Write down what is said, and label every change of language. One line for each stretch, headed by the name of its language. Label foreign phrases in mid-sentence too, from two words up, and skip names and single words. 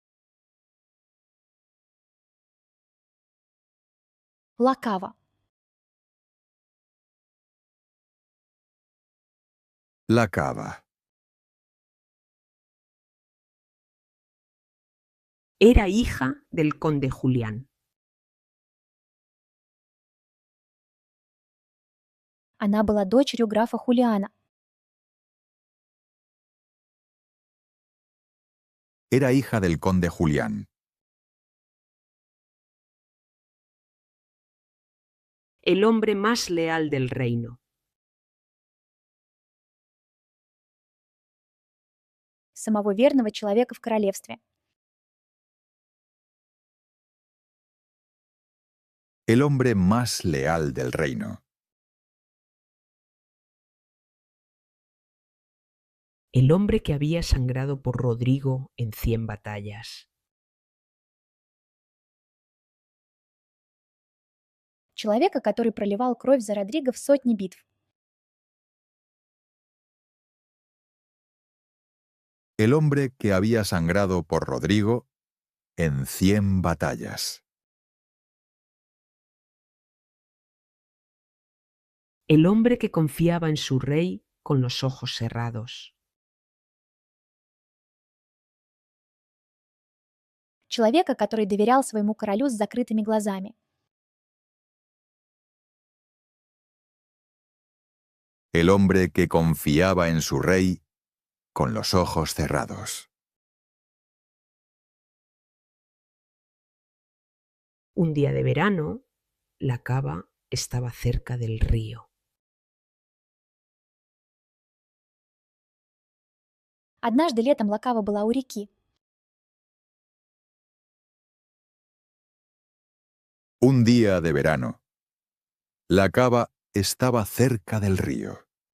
Spanish: La cava. La cava. Era hija del conde Julián.
Russian: Она была дочерью графа Хулиана.
Spanish: Era hija del conde Julián. El hombre más leal del reino.
Russian: Самого верного человека в королевстве.
Spanish: El hombre más leal del reino. El hombre que había sangrado por Rodrigo en 100 batallas.
Russian: Человека, который проливал кровь за Родриго в сотни битв.
Spanish: El hombre que había sangrado por Rodrigo en 100 batallas. El hombre que confiaba en su rey con los ojos cerrados.
Russian: Человека, который доверял своему королю с закрытыми глазами.
Spanish: El hombre que confiaba en su rey con los ojos cerrados. Un día de verano, la cava estaba cerca del río.
Russian: Однажды летом Лакава была у реки.
Spanish: Un día de verano. La cava estaba cerca del río.